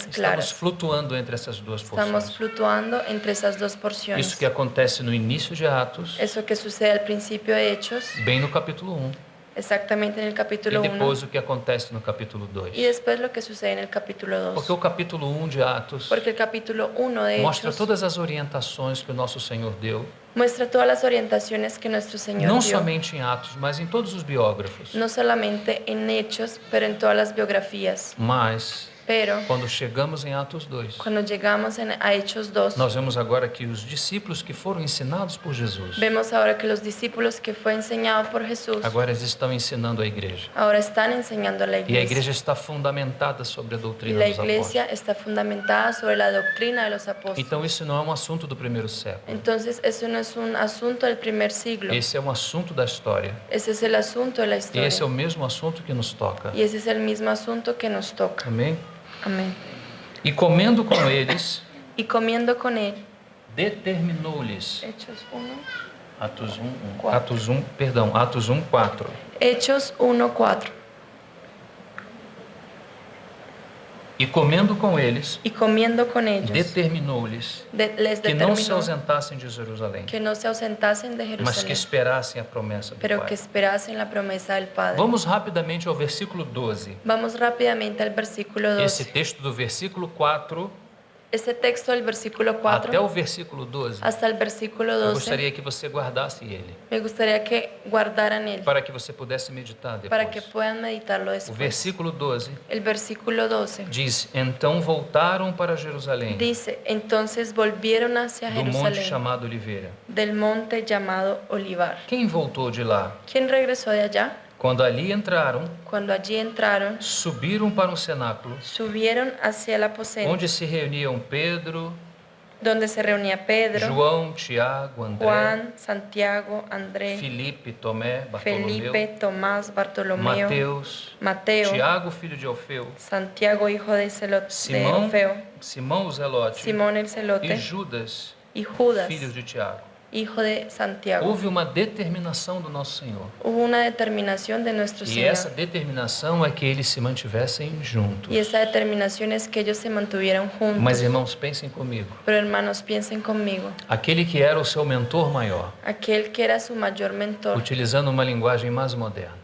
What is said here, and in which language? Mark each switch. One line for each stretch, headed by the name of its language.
Portuguese: Estamos
Spanish: claras.
Portuguese: flutuando entre essas duas
Spanish: Estamos
Portuguese: porções.
Spanish: flutuando entre esas dos porciones.
Portuguese: Isso que acontece no início de Atos,
Spanish: Eso que sucede al principio de Hechos,
Portuguese: bem no capítulo 1,
Spanish: exactamente en el
Portuguese: e
Spanish: capítulo 1.
Portuguese: depois o que acontece no capítulo 2.
Spanish: Y después lo que sucede en el capítulo 2.
Portuguese: Porque o capítulo 1 de Atos
Spanish: Porque el capítulo 1 de
Portuguese: mostra
Spanish: Hechos
Portuguese: todas as orientações que o nosso Senhor deu,
Spanish: muestra todas las orientaciones que nuestro Señor
Portuguese: não
Spanish: dio.
Portuguese: somente em Atos, mas em todos os biógrafos.
Spanish: No solamente en Hechos, pero en todas las biografías.
Portuguese: Mas,
Spanish: Pero
Portuguese: quando chegamos em Atos 2,
Spanish: cuando llegamos a Hechos 2,
Portuguese: nós vemos agora que os discípulos que foram ensinados por Jesus,
Spanish: vemos ahora que los discípulos que fue enseñado por Jesús,
Portuguese: agora eles estão ensinando a igreja.
Spanish: ahora están enseñando a la
Portuguese: E a
Spanish: iglesia.
Portuguese: igreja está fundamentada sobre a
Spanish: Y
Portuguese: doutrina
Spanish: la
Portuguese: dos
Spanish: iglesia
Portuguese: apóstolos.
Spanish: está fundamentada sobre la doctrina de los apóstoles.
Portuguese: Então, isso não é um assunto do primeiro século.
Spanish: Entonces, eso no es un asunto del primer siglo.
Portuguese: Esse é um assunto da história.
Spanish: Ese es el asunto de la
Portuguese: E
Spanish: historia.
Portuguese: esse é o mesmo assunto que nos toca.
Spanish: Y ese es el mismo asunto que nos toca.
Portuguese: Amém?
Spanish: Amén.
Portuguese: E comendo com eles,
Spanish: Y comiendo con él,
Portuguese: determinou-lhes.
Spanish: Hechos 1,
Portuguese: Atos 1, Quatro. Atos 1, 4.
Spanish: Hechos 1:4.
Portuguese: E comendo com eles,
Spanish: Y comiendo con ellos,
Portuguese: determinou-lhes
Spanish: les
Portuguese: que não se
Spanish: determinó
Portuguese: ausentassem de Jerusalém,
Spanish: que no se ausentasen de
Portuguese: mas que esperassem a promessa do
Spanish: pero
Portuguese: Pai.
Spanish: que esperasen la promesa del Padre.
Portuguese: Vamos rapidamente ao versículo 12.
Spanish: Vamos rápidamente al versículo
Portuguese: Esse
Spanish: 12.
Portuguese: texto do versículo 4
Spanish: Este texto del versículo 4
Portuguese: até o versículo 12,
Spanish: hasta el versículo
Portuguese: eu
Spanish: 12,
Portuguese: gostaria que você guardasse ele,
Spanish: me gustaría que guardaran él,
Portuguese: para que você pudesse meditar
Spanish: para que
Portuguese: depois.
Spanish: puedan meditarlo
Portuguese: O
Spanish: después.
Portuguese: versículo 12
Spanish: El versículo 12
Portuguese: diz: Então voltaram para Jerusalém,
Spanish: dice, entonces volvieron hacia
Portuguese: do monte
Spanish: Jerusalén,
Portuguese: chamado Oliveira.
Spanish: del monte llamado Olivar.
Portuguese: Quem voltou de lá?
Spanish: ¿Quién regresó de allá?
Portuguese: Quando ali entraram,
Spanish: Cuando allí entraron,
Portuguese: subiram para um cenáculo,
Spanish: subieron hacia el aposento,
Portuguese: onde se reuniam Pedro,
Spanish: donde se reunía Pedro,
Portuguese: João, Tiago, André,
Spanish: Juan, Santiago, Andrés,
Portuguese: Filipe, Tomé, Bartolomeu,
Spanish: Felipe, Tomás, Bartolomeo,
Portuguese: Mateus,
Spanish: Mateo,
Portuguese: Tiago, filho de Alfeu,
Spanish: Santiago, hijo de
Portuguese: Simão,
Spanish: Orfeo,
Portuguese: Simão o Zelote
Spanish: Simón el
Portuguese: e
Spanish: Celote
Portuguese: Judas,
Spanish: y Judas,
Portuguese: filhos de Tiago.
Spanish: hijo de Santiago.
Portuguese: Houve uma determinação do nosso Senhor.
Spanish: Hubo una determinación de nuestro
Portuguese: E
Spanish: Señor.
Portuguese: essa determinação é que eles se mantivessem juntos.
Spanish: Y esa determinación es que ellos se mantuvieran juntos.
Portuguese: Mas, irmãos, pensem comigo.
Spanish: Pero hermanos, piensen conmigo.
Portuguese: Aquele que era o seu mentor maior,
Spanish: Aquel que era su mayor mentor,
Portuguese: utilizando uma linguagem mais moderna,